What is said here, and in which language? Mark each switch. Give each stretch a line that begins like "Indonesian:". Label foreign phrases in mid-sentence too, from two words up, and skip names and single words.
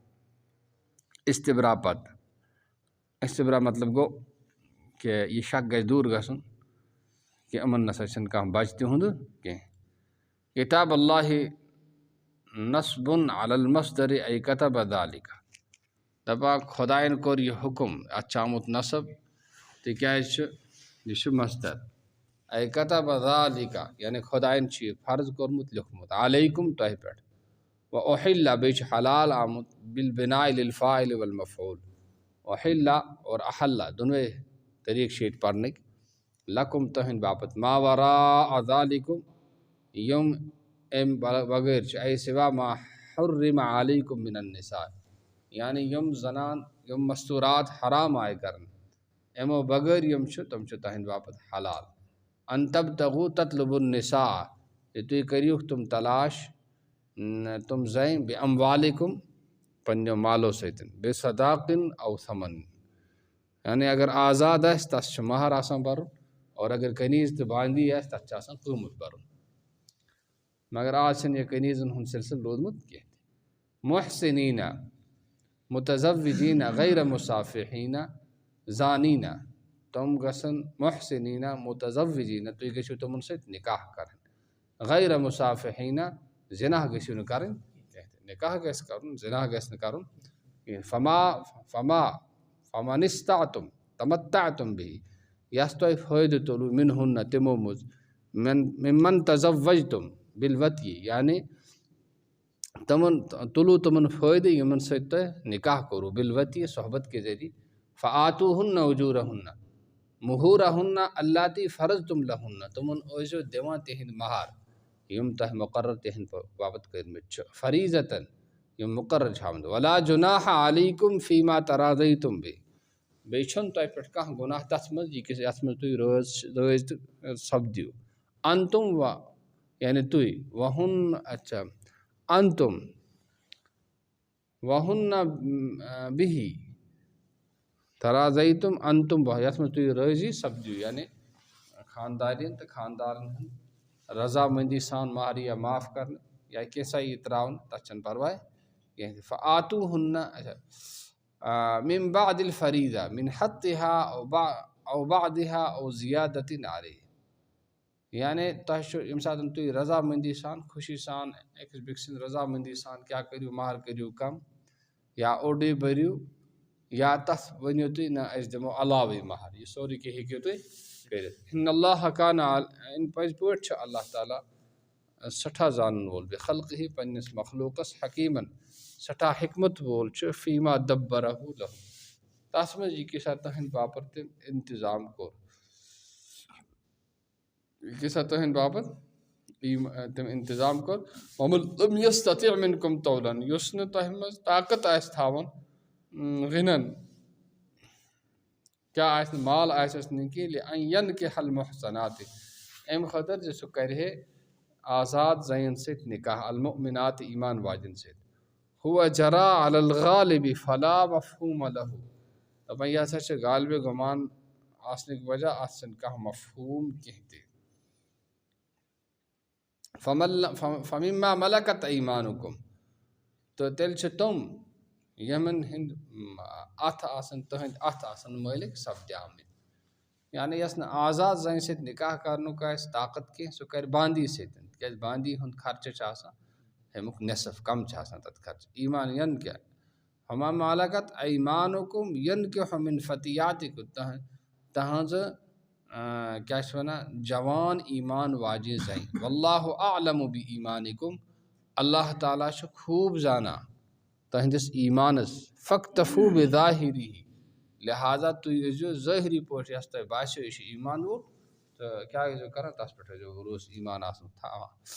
Kashmiri: استبرا پتہٕ استبرا مطلب گوٚو کہ یہ شک گژھِ دوٗر گژھُن کہ یِمن نسا چھِنہٕ کانٛہہ بچہِ تِہُنٛد کینٛہہ
Arabic: کتاب اللہ نصب علی المصدر ای کتب ذالک
Kashmiri: دپان خۄدایَن کوٚر یہِ حُکم اتھ چھُ آمُت نصب تِکیٛازِ چھُ یہِ چھُ مصدر
Arabic: ای کتب ذالک
Kashmiri: یعنی خۄدایَن چھُ یہِ فرض کوٚرمُت لیوٚکھمُت علیکم تۄہہِ پٮ۪ٹھ وأحل بیٚیہِ چھُ حلال آمُت
Arabic: بالبناء للفاعل والمفعول
Kashmiri: احل اور احل دۄنوَے طریقہٕ چھِ ییٚتہِ پرنٕکۍ لکم تہنٛدِ باپتھ
Arabic: ما وراء ذالکم
Kashmiri: یِم امہِ بغٲر چھِ اے سوا
Arabic: ما حرم علیکم من النساء
Kashmiri: یعنی یِم زنان یِم مستوٗرات حرام آیہِ کرنہٕ یِمو بغٲر یِم چھِ تِم چھِ تہنٛدِ باپتھ حلال
Arabic: ان تبتغوا تطلبوا النساء
Kashmiri: کہ تُہۍ کٔرِہوکھ تِم تلاش تِم زنہِ باموالکم پننیو مالو سۭتۍ بے
Arabic: صداقن او ثمن
Kashmiri: یعنی اگر آزاد آسہِ تس چھُ مہر آسان برُن اور اگر کنیز تہٕ باندی آسہِ تتھ چھُ آسان قۭمتھ برُن مگر آز چھُنہٕ یہِ کنیٖزن ہُنٛد سلسلہٕ روٗدمُت کینٛہہ
Arabic: محسنیٖنہ متزوجیٖنہ غیر مصافحیٖنہ زانیٖنہ
Kashmiri: تِم گژھن
Arabic: محسنیٖنہ متزوجیٖنہ
Kashmiri: تُہۍ گٔژھِو تِمن سۭتۍ نکاح کرٕنۍ
Arabic: غیر مصافحیٖنہ
Kashmiri: زِناح گٔژھِو نہٕ کرٕنۍ کینٛہہ تہِ نکاح گژھِ کرُن زِناح گژھِ نہٕ کرُن کینٛہہ
Arabic: فمن استطعتم تمتعتم به
Kashmiri: یس تۄہہِ فٲیدٕ تُلوٗ منہن تِمو منٛز
Arabic: ممن تزوجتم بالوطیہِ
Kashmiri: یعنی تمن تُلوٗ تمن فٲیدٕ یِمن سۭتۍ تۄہہِ نکاح کوٚروٗ بالوطیہِ
Urdu: صحبت کے ذریعہ
Arabic: فآتوٗہن اجوٗرہن مہوٗرہن اللاتی فرضتم لہن
Kashmiri: تمن ٲسۍزیو دِوان تِہنٛدۍ مہر یِم تۄہہِ مُقرر تِہنٛدِ باپتھ کٔرمٕتۍ چھِ فریٖضتن یِم مُقرر چھِ آمٕتۍ
Arabic: ولا جُناح علیکم فیما تراضیتم به
Kashmiri: بیٚیہِ چھُنہٕ تۄہہِ پٮ۪ٹھ کانٛہہ گۄناہ تتھ منٛز یہِ کہِ یتھ منٛز تُہۍ رٲضۍ تہٕ سپدِو انتم و یعنی تُہۍ وہن اچھا انتم
Arabic: وہن بِہی تراضیتم انتم بہ
Kashmiri: یتھ منٛز تُہۍ رٲضی سپدِو یعنی خاندارٮ۪ن تہٕ خاندارن ہٕنٛد رضامندی سان مہر یا معاف کرنہٕ یا کینٛژھا یی ترٛاونہٕ تتھ چھنہٕ پرواے کینٛہہ تہِ فآتوٗہن اچھا من
Arabic: بعد الفریٖضہ من حقها او بعدها او زیادت علیہ
Kashmiri: یعنی تۄہہِ چھُ ییٚمہِ ساتہٕ تُہۍ رضامندی سان خوشی سان أکِس بیٚکہِ سٕنٛدِ رضامندی سان کیٛاہ کٔرِو مہر کٔرِو کم یا اوٚڑُے بٔرِو یا تتھ ؤنِو تُہۍ نہ أسۍ دِمو علاوٕے مہر یہِ سورُے کینٛہہ ہیٚکِو تُہۍ کٔرِتھ
Arabic: ان اللہ کان
Kashmiri: پٔزۍ پٲٹھۍ چھُ اللہ تعالیٰ سٮ۪ٹھاہ زانن وول بے خلقہٕ پننِس مخلوٗقس حکیٖمن سٮ۪ٹھاہ حکمت وول چھُ
Arabic: فیما دبرہ لہو
Kashmiri: تتھ منٛز یہِ کیٛاہ سا تٕہنٛدِ باپتھ تٔمۍ انتظام کوٚر یہِ کیٛاہ سا تٕہنٛدِ باپتھ تٔمۍ انتظام کوٚر
Arabic: ومن لم یستطع منکم طولا
Kashmiri: یُس نہٕ تۄہہِ منٛز طاقت آسہِ تھاوان غنن کیٛاہ آسہِ نہٕ مال آسٮ۪س نہٕ کینٛہہ
Arabic: ینکح المحصنات
Kashmiri: امہِ خٲطرٕ زِ سُہ کرِ ہے آزاد زنٮ۪ن سۭتۍ نکاح المؤمنات ایمان واجٮ۪ن سۭتۍ
Arabic: ہوا جرا علی الغالب فلا مفہوم لہو
Kashmiri: دپان یہِ ہسا چھِ غالبِ گُمان آسنٕکۍ وجہ اتھ چھنہٕ کانٛہہ مفہوٗم کینٛہہ تہِ
Arabic: فمما ملکت ایمانکم
Kashmiri: تہٕ تیٚلہِ چھِ تِم یِمن ہٕنٛدۍ اتھ آسان تٕہنٛدۍ اتھ آسان مٲلِک سپدیمٕتۍ یعنی یۄس نہٕ آزاد زنہِ سۭتۍ نکاح کرنُک آسہِ طاقت کینٛہہ سُہ کرِ باندی سۭتۍ تِکیٛازِ باندی ہُنٛد خرچہٕ چھُ آسان امیُک نصف کم چھُ آسان تتھ خرچہٕ ایمان ین کیٛاہ
Arabic: فما ملکت ایمانکم ینکح من فتیاتکم
Kashmiri: تہنٛزٕ کیٛاہ چھِ ونان جوان ایمان واجہِ زنہِ
Arabic: واللہ اعلم بایمانکم
Kashmiri: اللہ تعالیٰ چھُ خوٗب زانان تہنٛدِس ایمانس
Arabic: فاکتفوا بظاہرہ
Kashmiri: لہٰذا تُہۍ ٲسۍزیو ظٲہری پٲٹھۍ یۄس تۄہہِ باسیو یہِ چھُ ایمان وول کیا جو کران تس پہ جو بھروس ایمان آسن تھاوان